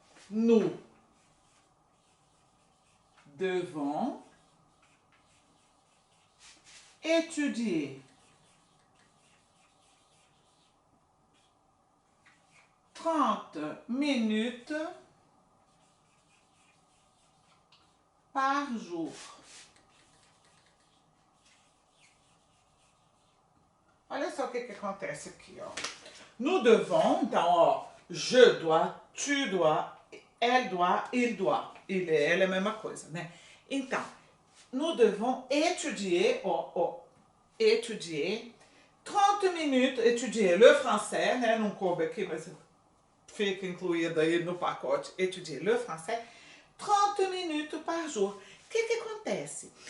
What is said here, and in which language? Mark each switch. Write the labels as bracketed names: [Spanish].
[French] Nous devons étudier 30 minutes par jour. [Portuguese] Olha só o que acontece aqui, ó. [French] Nous devons, [Portuguese] então, ó, [French] je dois, tu dois, elle doit, il doit. [Portuguese] Ele e ela é a mesma coisa, né? Então, [French] nous devons étudier, étudier 30 minutes, étudier le français, [Portuguese] né? Não coube aqui, mas fica incluído aí no pacote, [French] étudier le français. 30 minutes par jour. [Portuguese] O que acontece?